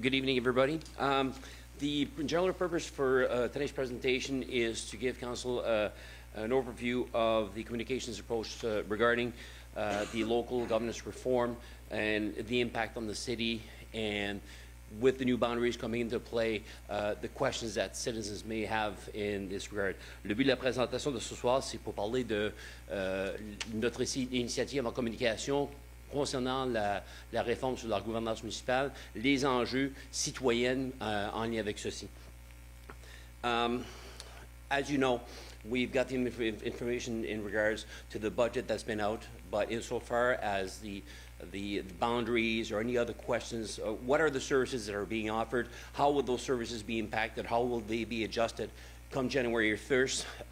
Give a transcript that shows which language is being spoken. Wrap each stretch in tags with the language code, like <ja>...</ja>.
<en>Good evening, everybody. The general purpose for today's presentation is to give Council an overview of the communications approach regarding the local governance reform and the impact on the city, and with the new boundaries coming into play, the questions that citizens may have in this regard.</en> <fr>Le but de la présentation de ce soir, c'est pour parler de notre initiative en communication concernant la réforme sur la gouvernance municipale, les enjeux citoyennes en lien avec ceci.</fr> <en>As you know, we've got the information in regards to the budget that's been out, but insofar as the boundaries or any other questions, what are the services that are being offered? How will those services be impacted? How will they be adjusted come January 1st?</en>